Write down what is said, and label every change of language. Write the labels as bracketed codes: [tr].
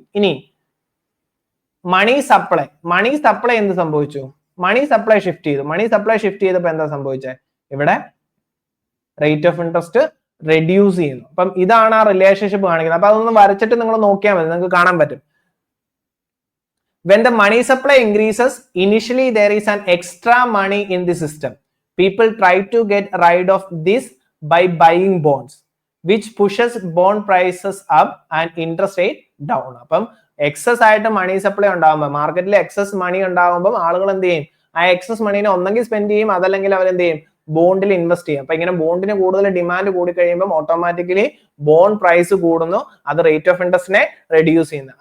[ml] ഇനി money supply എന്ത് സംഭവിച്ചു? മണി സപ്ലൈ ഷിഫ്റ്റ് ചെയ്തപ്പോ എന്താ സംഭവിച്ചത്? ഇവിടെ റേറ്റ് ഓഫ് ഇൻട്രസ്റ്റ് റെഡ്യൂസ് ചെയ്യുന്നു. അപ്പം ഇതാണ് ആ റിലേഷൻഷിപ്പ് കാണിക്കുന്നത്. അപ്പൊ അതൊന്ന് വരച്ചിട്ട് നിങ്ങൾ നോക്കിയാൽ മതി, നിങ്ങൾക്ക് കാണാൻ പറ്റും. [en] When the money supply increases, initially there is an extra money in the system. People try to get rid of this by buying bonds, which pushes bond prices up and interest rate down. [ml] അപ്പം excess ആയിട്ട് money supply ഉണ്ടാകുമ്പോൾ, മാർക്കറ്റിൽ excess മണി ഉണ്ടാകുമ്പോൾ ആളുകൾ എന്ത് ചെയ്യും? ആ excess മണീനെ ഒന്നെങ്കിൽ സ്പെൻഡ് ചെയ്യും, അതല്ലെങ്കിൽ അവർ എന്ത് ചെയ്യും? ബോണ്ടിൽ ഇൻവെസ്റ്റ് ചെയ്യും. അപ്പൊ ഇങ്ങനെ ബോണ്ടിന് കൂടുതൽ ഡിമാൻഡ് കൂടി കഴിയുമ്പോൾ ഓട്ടോമാറ്റിക്കലി ബോണ്ട് പ്രൈസ് കൂടുന്നു, അത് റേറ്റ് ഓഫ് ഇൻട്രസ്റ്റിനെ റെഡ്യൂസ് ചെയ്യുന്നു.